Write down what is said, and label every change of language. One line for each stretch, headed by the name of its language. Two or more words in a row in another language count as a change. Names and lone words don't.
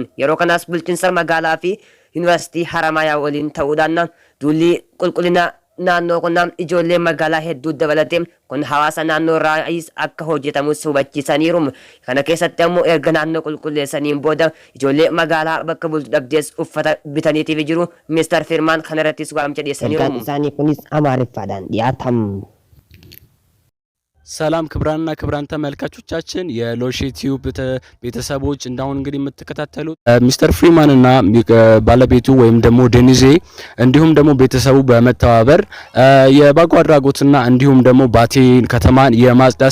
Oromo: Yeroo kanaas bulchiinsa magaalaa fi Yuunivarsiitii Haramayaa waliin ta'uudhaan duulli qulqullina naannoo kun ijoollee magaalaa hedduu dabalatee kun hawaasa naannoo irraayis akka hojjetamus hubachiisaniiru. Kana keessatti ammoo erga naannoo qulqulleessaniin booda ijoollee magaalaa bakka bultu dhabdees uffata bitaniitiif jiru. Mr. Firimaan kanarrattis waamicha dhiyeessaniiru. isaanii kunis amaariffaadhaan dhiyaatamu.
Amharic: ሰላም ክብራንና ክብራን ተመልካቾቻችን የሎሺ ቲዩብ ቤተሰቦች እንዳሁን እንግዲህ የምትከታተሉት ሚስተር ፍሪማን እና ባለቤቱ ወይም ደግሞ ዴኒዜ እንዲሁም ደግሞ ቤተሰቡ በመተባበር የበጎ አድራጎትና እንዲሁም ደግሞ ባቴ ከተማን የማጽዳት